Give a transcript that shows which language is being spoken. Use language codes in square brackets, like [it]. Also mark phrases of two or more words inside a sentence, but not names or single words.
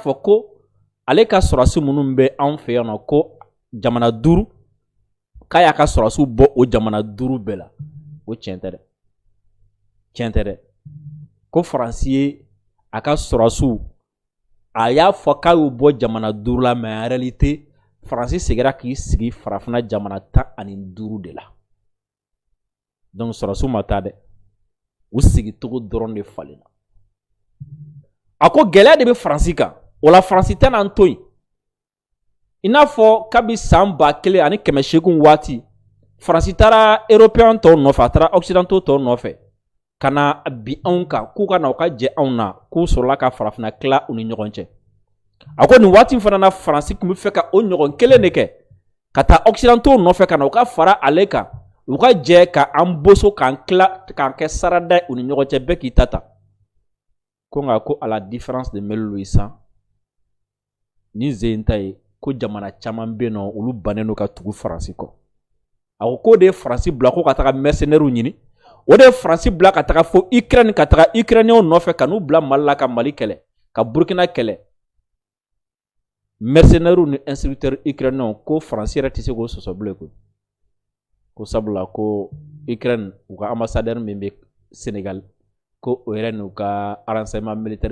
[bm] fɔ ko ale ka sɔrɔsi minnu bɛ anw fɛ yan nɔ ko jamana 5 k'a y'a ka sɔrɔsiw bɔ o jamana 5 bɛɛ la o tiɲɛ tɛ dɛ ko France ye a ka sɔrɔsiw a y'a fɔ k'a y'u bɔ jamana 5 la [fr] mais en réalité [bm] France segira k'i sigi farafina jamana 15 de la donc sɔrɔsiw ma taa dɛ u sigi togo dɔrɔn de falenna a ko gɛlɛya de bɛ France kan o la France tɛna n to yen i n'a fɔ kabi san 1900 waati France taara européen tɔw nɔfɛ a taara occidentaux tɔw nɔfɛ ka na bi anw kan k'u ka na u ka jɛ anw na k'u sɔrɔla ka farafina tila u ni ɲɔgɔn cɛ a ko nin waati fana na France tun bɛ fɛ ka o ɲɔgɔn kelen de kɛ ka taa occidentaux nɔfɛ ka na u ka fara ale kan u ka jɛ ka an boso k'an tila k'an kɛ sarada u ni ɲɔgɔn cɛ bɛɛ k'i ta ta ko nka ko [fr] à la différence de [bm] 1800 ni zen ta ye ko jamana caman bɛ yen nɔ olu bannen don ka tugu France kɔ a ko k'o de ye France bila ko ka taga mercenaires ɲini o de ye France bila ka taga fo Ukraine ka taga Ukrainiens nɔfɛ ka n'u bila Mali la ka Mali kɛlɛ ka Burkina kɛlɛ mercenaires ni [fr] instructeurs ukrainiens [bm] ko France yɛrɛ tɛ se k'o sɔsɔ bilen ko sabula ko Ukraine u ka ambassadeur min bɛ Sénégal ko o yɛrɛ n'u ka [fr] renseignement militaire